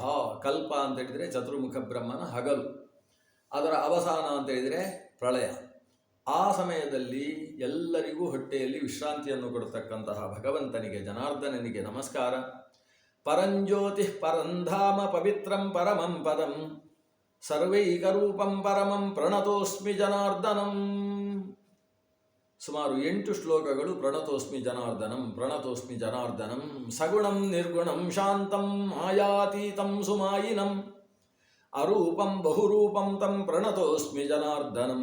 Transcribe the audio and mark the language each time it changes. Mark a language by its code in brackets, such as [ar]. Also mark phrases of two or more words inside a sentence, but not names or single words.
[kn] ಕಲ್ಪ ಅಂತೇಳಿದರೆ ಚತುರ್ಮುಖ ಬ್ರಹ್ಮನ ಹಗಲು, ಅದರ ಅವಸಾನ ಅಂತೇಳಿದರೆ ಪ್ರಳಯ. ಆ ಸಮಯದಲ್ಲಿ ಎಲ್ಲರಿಗೂ ಹೊಟ್ಟೆಯಲ್ಲಿ ವಿಶ್ರಾಂತಿಯನ್ನು ಕೊಡತಕ್ಕಂತಹ ಭಗವಂತನಿಗೆ, ಜನಾರ್ದನನಿಗೆ ನಮಸ್ಕಾರ. [sa] ಪರಂಜ್ಯೋತಿ ಪರಂಧಾಮ ಪವಿತ್ರಂ ಪರಮಂ ಪದಂ ಸರ್ವೈಕರೂಪಂ ಪರಮಂ ಪ್ರಣತೋಸ್ಮಿ ಜನಾರ್ದನಂ. [kn] ಸುಮಾರು 8 ಶ್ಲೋಕಗಳು [sa] ಪ್ರಣತೋಸ್ಮಿ ಜನಾರ್ದನಂ, ಪ್ರಣತೋಸ್ಮಿ ಜನಾರ್ದನಂ. ಸಗುಣಂ ನಿರ್ಗುಣಂ ಶಾಂತಂ ಮಾಯಾತೀತಂ ಸುಮಾಯಿನಂ ಅರೂಪಂ ಬಹುರೂಪಂ ತಂ ಪ್ರಣತೋಸ್ಮಿ ಜನಾರ್ದನಂ.